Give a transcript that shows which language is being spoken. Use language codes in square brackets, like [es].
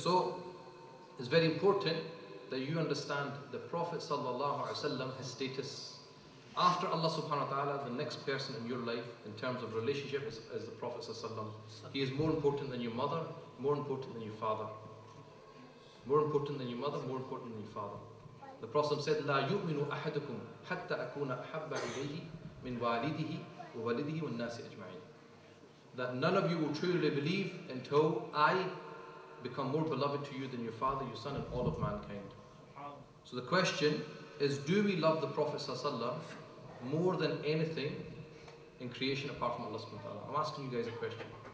[en] So it's very important that you understand the Prophet Sallallahu Alaihi Wasallam, his status. After Allah Subhanahu Wa Ta'ala, the next person in your life in terms of relationship is the Prophet Sallallahu Alaihi Wasallam. He is more important than your mother, more important than your father. More important than your mother, more important than your father. [ar] The Prophet said, لا يؤمن أحدكم حتى أكون أحب إليه من والده ووالده والناس أجمعين. [en] That none of you will truly believe until I become more beloved to you than your father, your son, and all of mankind. So the question is, do we love the Prophet ﷺ more than anything in creation apart from Allah subhanahu wa ta'ala? I'm asking you guys a question.